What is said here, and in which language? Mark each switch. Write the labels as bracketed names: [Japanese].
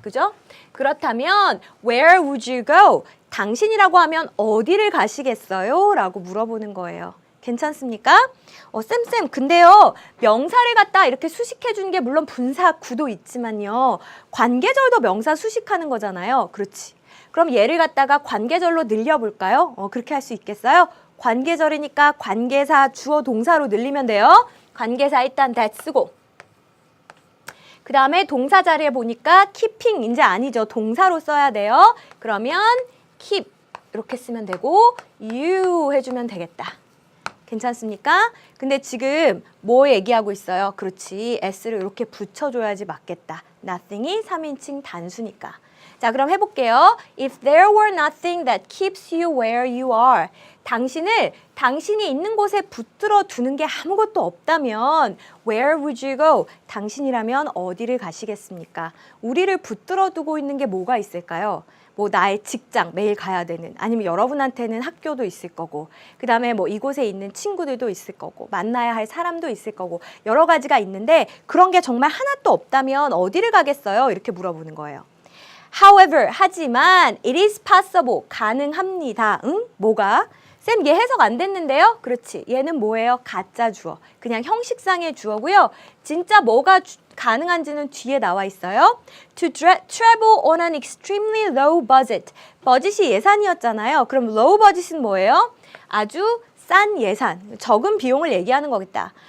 [Korean] 그죠? 그렇다면 [English] where would you go? [Korean] 당신이라고 하면 어디를 가시겠어요? 라고 물어보는 거예요. 괜찮습니까? 쌤, 근데요, 명사를 갖다 이렇게 수식해 주는 게 물론 분사 구도 있지만요, 관계절도 명사 수식하는 거잖아요. 그렇지. 그럼 얘를 갖다가 관계절로 늘려볼까요? 그렇게 할 수 있겠어요? 관계절이니까 관계사, 주어, 동사로 늘리면 돼요. 관계사 일단 that 쓰고. 그 다음에 동사 자리에 보니까 keeping 이제 아니죠. 동사로 써야 돼요. 그러면 keep 이렇게 쓰면 되고 you 해주면 되겠다. 괜찮습니까? 근데 지금 뭐 얘기하고 있어요? 그렇지. s를 이렇게 붙여줘야지 맞겠다. nothing이 3인칭 단수니까. 자, 그럼 해볼게요. [English] If there were nothing that keeps you where you are. [Korean] 당신이 있는 곳에 붙들어 두는 게 아무것도 없다면 [English] where would you go? [Korean] 당신이라면 어디를 가시겠습니까? 우리를 붙들어 두고 있는 게 뭐가 있을까요? 뭐 나의 직장, 매일 가야 되는, 아니면 여러분한테는 학교도 있을 거고, 그 다음에 뭐 이곳에 있는 친구들도 있을 거고, 만나야 할 사람도 있을 거고, 여러 가지가 있는데 그런 게 정말 하나도 없다면 어디를 가겠어요? 이렇게 물어보는 거예요. [English] However, [Korean] 하지만 [English] it is possible, [Korean] 가능합니다. 응? 뭐가? 쌤, 얘 해석 안 됐는데요? 그렇지. 얘는 뭐예요? 가짜 주어. 그냥 형식상의 주어고요. 진짜 뭐가 가능한지는 뒤에 나와 있어요. [English] To travel on an extremely low budget. [Korean] 버짓이 예산이었잖아요. 그럼 low budget은 뭐예요? 아주 싼 예산, 적은 비용을 얘기하는 거겠다.